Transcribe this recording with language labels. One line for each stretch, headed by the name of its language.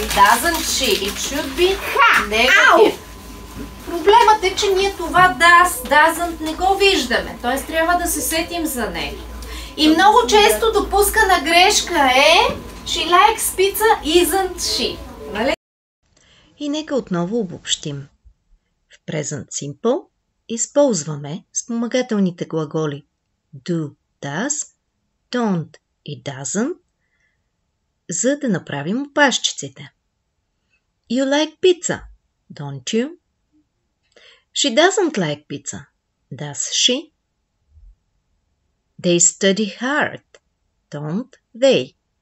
English: Doesn't she. It should be negative.
Bulgarian: Проблемът е, че ние това doesn't не го виждаме. Т.е. трябва да се сетим за него. И много често допускана грешка е
English: she likes pizza, isn't she.
Bulgarian: Нали? И нека отново обобщим. В Present Simple използваме спомагателните глаголи do, does, don't и doesn't, за да направим опашчиците.
English: You like pizza, don't you? She doesn't like pizza, does she? They study hard, don't they?